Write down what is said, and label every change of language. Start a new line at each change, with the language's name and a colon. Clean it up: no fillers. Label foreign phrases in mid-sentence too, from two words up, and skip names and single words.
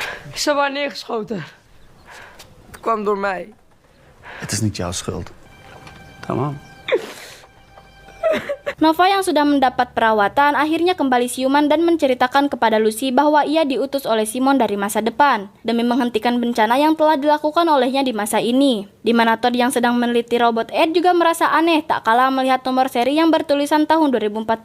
Dutch: Ze waren neergeschoten. Het kwam door mij. Het is niet jouw schuld. Tamam.
Indonesian: Nova yang sudah mendapat perawatan akhirnya kembali siuman dan menceritakan kepada Lucy bahwa ia diutus oleh Simon dari masa depan demi menghentikan bencana yang telah dilakukan olehnya di masa ini. Di mana Todd yang sedang meneliti robot Ed juga merasa aneh tak kalah melihat nomor seri yang bertulisan tahun 2048.